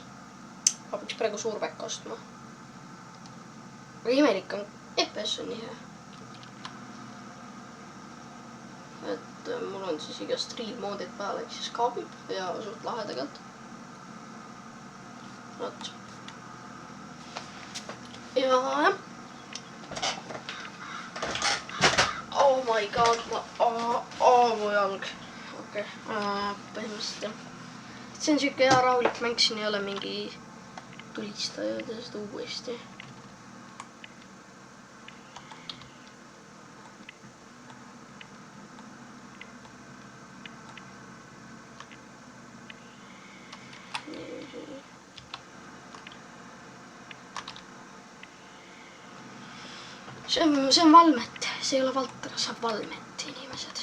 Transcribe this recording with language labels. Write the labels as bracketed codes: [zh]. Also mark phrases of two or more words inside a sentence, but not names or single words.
[et] Ma peaks praegu suurpäkk ostma. Aga imelik on, FPS on nii hea. Et mul on siis iga stream moodid peal, ehk siis kaabib ja suht lahe tegelikult. Vot. Ja jah. [en] Oh my god, [et] mu jalg. Okei, põhimõtteliselt jah. See on siuke hea rahulik mäng, siin ei ole mingi tulistaja tõesti uuesti. See on Valmet, see ei ole Valter, see on Valmet inimesed.